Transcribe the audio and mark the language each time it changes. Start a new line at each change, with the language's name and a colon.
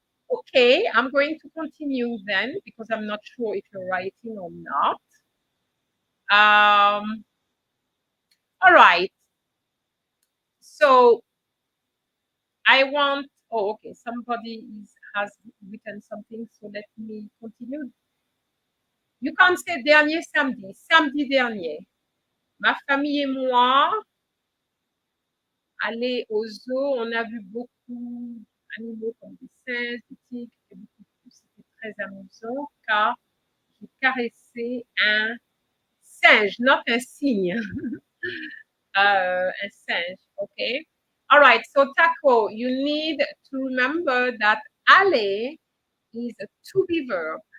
English: Okay, I'm going to continue then because I'm not sure if you're writing or not. All right. So I want, oh, okay, somebody has written something, so let me continue. You can say
French: dernier samedi, samedi dernier. Ma famille et moi, aller au zoo, on a vu beaucoup d'animaux comme des singes, des tigres, et beaucoup plus. C'était très amusant car j'ai caressé un singe, not un cygne, un singe, okay?
English: All right, so Taco, you need to remember that aller is a to-be verb.